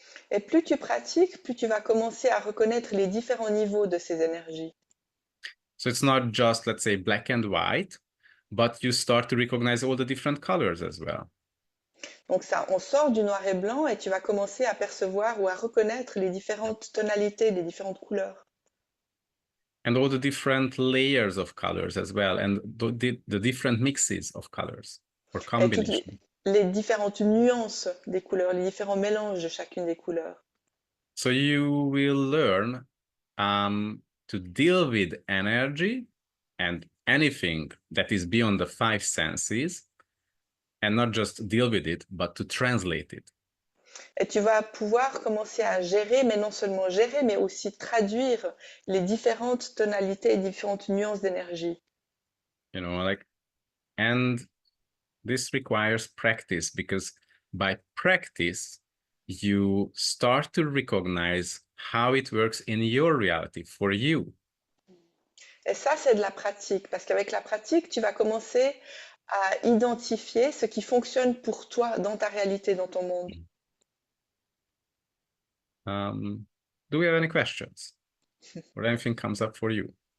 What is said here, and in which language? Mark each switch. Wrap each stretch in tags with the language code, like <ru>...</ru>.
<fr>Et plus tu pratiques, plus tu vas commencer à reconnaître les différents niveaux de ces énergies.</fr> <en>So it's not just, let's say, black and white, but you start to recognize all the different colors as well.</en> <fr>Donc ça, on sort du noir et blanc et tu vas commencer à percevoir ou à reconnaître les différentes tonalités, les différentes couleurs.</fr> <en>And all the different layers of colors as well, and the different mixes of colors or</en> <fr>Et toutes</fr> <en>combinations.</en> <fr>les différentes nuances des couleurs, les différents mélanges de chacune des couleurs.</fr> <en>So you will learn to deal with energy and anything that is beyond the five senses, and not just deal with it, but to translate it.</en> <fr>Et tu vas pouvoir commencer à gérer, mais non seulement gérer, mais aussi traduire les différentes tonalités et différentes nuances d'énergie.</fr> <en>You know, like, and this requires practice because by practice, you start to recognize how it works in your reality for you.</en> <fr>Et ça, c'est de la pratique, parce qu'avec la pratique, tu vas commencer à identifier ce qui fonctionne pour toi dans ta réalité, dans ton monde.</fr> <en>Do we have any questions? Or anything comes up for you?</en>